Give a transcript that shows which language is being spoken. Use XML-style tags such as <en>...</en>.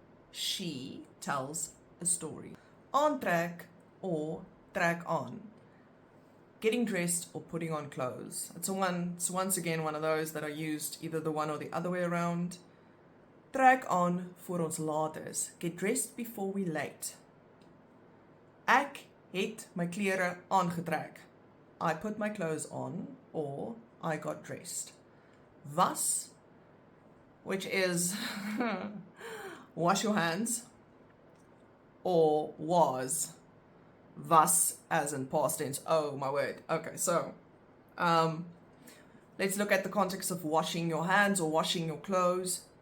<en>She tells a story. Aantrek or trek on. Getting dressed or putting on clothes. It's once again one of those that are used either the one or the other way around.</en> <af>Trek on voor ons laat is.</af> <en>Get dressed before we late.</en> <af>Ek het my klere aangetrek.</af> <en>I put my clothes on or I got dressed. Was, which is wash your hands, or was. Was as in past tense. Oh my word. Okay, so let's look at the context of washing your hands or washing your clothes.</en>